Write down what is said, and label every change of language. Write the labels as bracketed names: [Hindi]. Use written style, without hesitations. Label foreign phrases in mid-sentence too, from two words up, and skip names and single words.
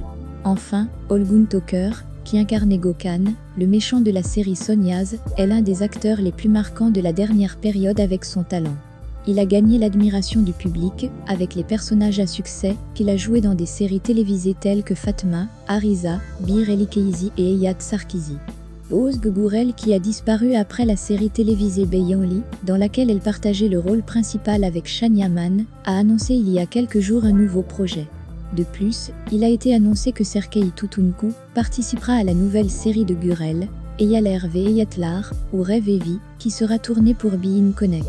[French] Enfin, Olgun Toker, qui incarnait Gökhan, le méchant de la série Sonyaz, est l'un des acteurs les plus marquants de la dernière période avec son talent. Il a gagné l'admiration du public, avec les personnages à succès qu'il a joués dans des séries télévisées telles que Fatma, Arisa, Bir Elikeyzi et Eyat Sarkizi. Özge Gürel, qui a disparu après la série télévisée Beyanli, dans laquelle elle partageait le rôle principal avec Şan Yaman, a annoncé il y a quelques jours un nouveau projet. De plus, il a été annoncé que Serkay Tutuncu participera à la nouvelle série de Gürel, Eyaler ve Eyatlar, ou Rêve et Vie, qui sera tournée pour Bein Connect.